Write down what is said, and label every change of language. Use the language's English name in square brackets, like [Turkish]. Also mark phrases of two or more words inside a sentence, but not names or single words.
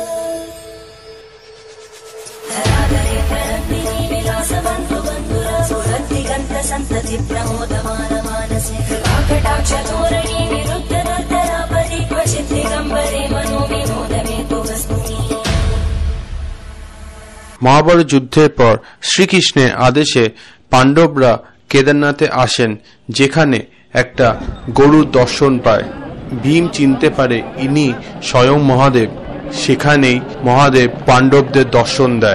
[Sanskrit] धराधरे प्रणन्दिनी विलासबन्धु बन्धुरसुरद्दिगन्त सन्तति प्रमोदमानमानसे कृपाकटाक्षतोरणी विरुद्धदर्दरापदि क्वचित् दिगम्बरे मनोविनोदमेतु वस्तुनि। [Bangla] মহাভারত যুদ্ধের পর শ্রীকৃষ্ণের আদেশে পাণ্ডবরা কেদারনাথে আসেন, যেখানে একটা গরুর দর্শন পায়। ভীম চিনতে পারে ইনি স্বয়ং মহাদেব। সেখানেই মহাদেব পাণ্ডবদের দর্শন দেয়।